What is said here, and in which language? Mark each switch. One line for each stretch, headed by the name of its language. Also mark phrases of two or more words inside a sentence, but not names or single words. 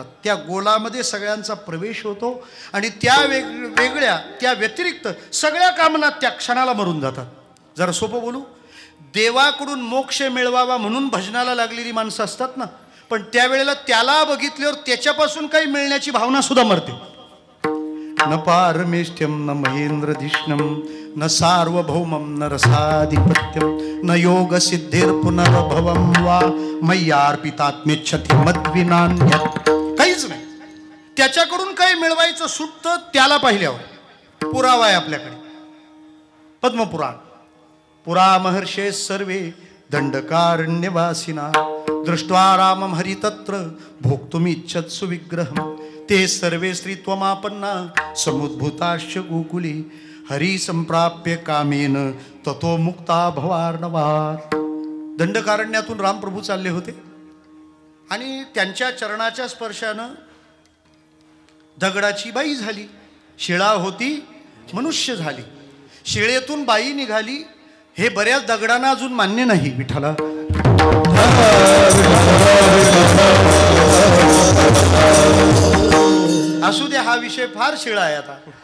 Marathi: त्या गोलामध्ये सगळ्यांचा प्रवेश होतो आणि त्या वेगवेगळ्या त्या व्यतिरिक्त सगळ्या कामना त्या क्षणाला मरून जातात. जरा सोपं बोलू, देवाकडून मोक्ष मिळवावा म्हणून भजनाला लागलेली माणसं असतात ना, पण त्यावेळेला त्याला बघितल्यावर त्याच्यापासून काही मिळण्याची भावना सुद्धा मरते.
Sanskrit: न पारमेष्ठ्यम न महेंद्रधिष्णम न सार्वभौमम न रसाधिपत्यम न योग सिद्धेर पुनर्भवम वा मय्यार्पितात्मेच्छति मद्विनान्यत्.
Marathi: काहीच नाही. त्याच्याकडून काही मिळवायचं सुटतं त्याला पाहिल्यावर. पुरावा आहे आपल्याकडे. पद्मपुराण.
Sanskrit: पुरा महर्षे सर्वे दंडकारण्यवासिना दृष्ट्वा रामं हरितत्र भोक्तुमिच्छत्सु विग्रहं ते सर्वे स्त्रीत्वमापन्ना समुद्भूताश्च गोकुले हरी संप्राप्य कामेन ततो मुक्ता भवार्णवात्.
Marathi: दंडकारण्यातून रामप्रभू चालले होते आणि त्यांच्या चरणाच्या स्पर्शानं दगडाची बाई झाली. शिळा होती मनुष्य झाली. शिळेतून बाई निघाली हे बऱ्याच दगडांना अजून मान्य नाही. विठ्ठला असू दे, हा विषय फार शिळा आहे आता.